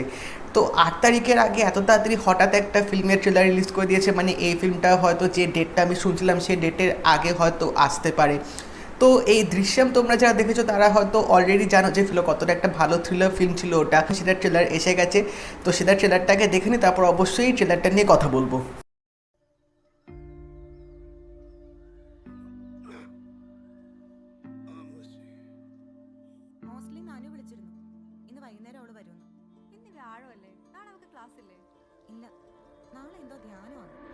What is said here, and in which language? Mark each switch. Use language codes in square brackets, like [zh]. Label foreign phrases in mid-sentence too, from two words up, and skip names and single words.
[bn] তো 8 তারিখের আগে এত তাড়াতাড়ি হঠাৎ একটা ফিল্মের ট্রেলার রিলিজ করে দিয়েছে, মানে এই ফিল্মটা হয়তো যে ডেটটা আমি শুনছিলাম সেই ডেটের আগে হয়তো আসতে পারে। তো এই দৃশ্যম তোমরা যারা দেখেছো তারা হয়তো অলরেডি জানো যে কতটা একটা ভালো [en] thriller film [bn] ছিল ওটা। সেটার ট্রেলার এসে গেছে, তো সেটার ট্রেলারটাকে দেখে নিই, তারপর অবশ্যই ট্রেলারটা নিয়ে কথা বলবো। [ml] മോസ്റ്റ്ലി നാനു വിളിച്ചിരുന്നു. ഇന്ന് വൈകുന്നേരം അവള് വരുമെന്ന്. ഇന്ന് വ്യാഴമല്ലേ? നാളെ അവൾക്ക് ക്ലാസ് ഇല്ലേ? ഇല്ല, നാളെ എന്തോ ധ്യാനമാണ്.